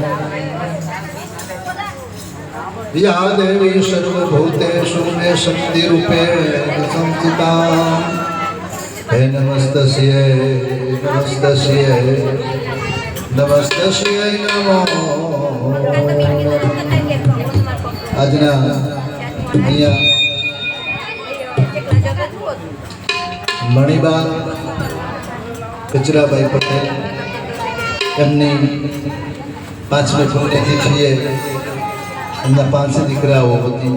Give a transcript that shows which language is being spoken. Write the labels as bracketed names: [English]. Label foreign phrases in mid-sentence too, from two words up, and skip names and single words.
[Sanskrit] या देवी सर्वभूतेषु मे शक्तिरूपेण संस्थिता हे नमस्तस्यै नमस्तस्यै नमस्तस्यै नमो। [Gujarati] આજના અહીંયા મણિબા કચરાભાઈ પટેલ એમની 5મી પુણ્યતિથિએ એમના 5 દીકરાઓ હતી.